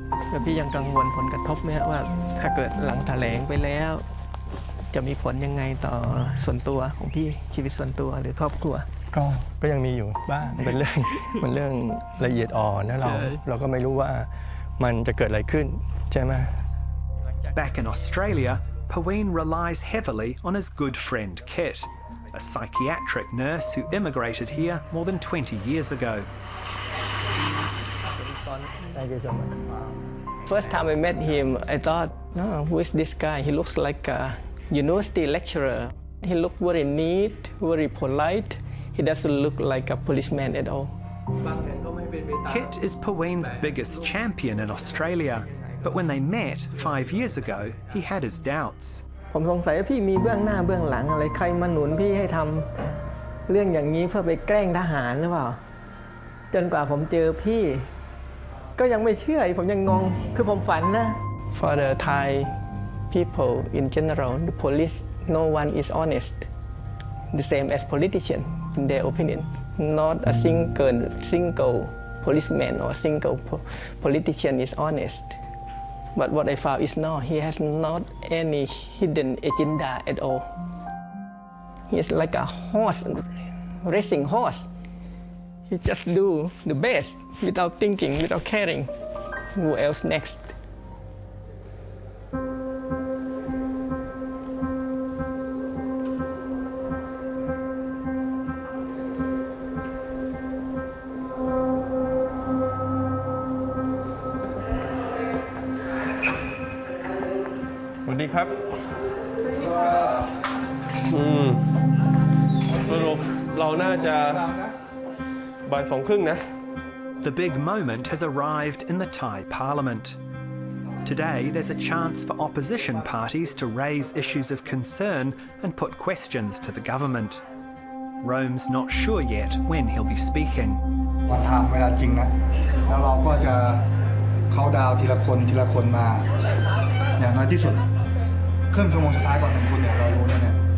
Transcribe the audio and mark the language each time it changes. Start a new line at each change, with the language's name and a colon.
Thai: แล้วพี่ยังกังวลผลกระทบไหมว่าถ้าเกิดหลังแถลงไปแล้วจะมีผลยังไงต่อส่วนตัวของพี่ชีวิตส่วนตัวหรือครอบครัว ก็ยังมีอยู่บ้างเป็นเรื่องละเอียดอ่อนนะเราก็ไม่รู้ว่ามันจะเกิดอะไรขึ้นใช่ไหม
English: Back in Australia, Praveen relies heavily on his good friend Kit, a psychiatric nurse who immigrated here more than 20 years ago. Thank you so much. First time I met him, I thought, who is this guy? He looks like a university lecturer. He looked very neat, very polite. He doesn't look like a policeman at all. Kit is Praveen's biggest champion in Australia, but when they met 5 years ago, he had his doubts.
Thai: ผมสงสัยว่าพี่มีเบื้องหน้าเบื้องหลังอะไรใครมาหนุนพี่ให้ทำเรื่องอย่างนี้เพื่อไปแกล้งทหารหรือเปล่าจนกว่าผมเจอพี่ก็ยังไม่เชื่อผมยังงงคือผมฝันนะ
English: For the Thai people in general, the police, no one is honest. The same as politician, in their opinion. Not a single policeman or single politician is honest. But what I found is no, he has not any hidden agenda at all. He is like a horse, racing horse. He just do the best without thinking, without caring who else next.
Thai: สวัสดีครับสรุปเราน่าจะบ่าย2:30 นะ
English: The big moment has arrived in the Thai Parliament. Today, there's a chance for opposition parties to raise issues of concern and put questions to the government. Rome's not sure yet when he'll be speaking.
Thai: วันทำเวลาจริงนะแล้วเราก็จะเข้าดาวทีละคนมาอย่างน้อยที่สุดครึ่งชั่วโมงสุดท้ายก่อน1 คุณเนี่ยเรารู้แน่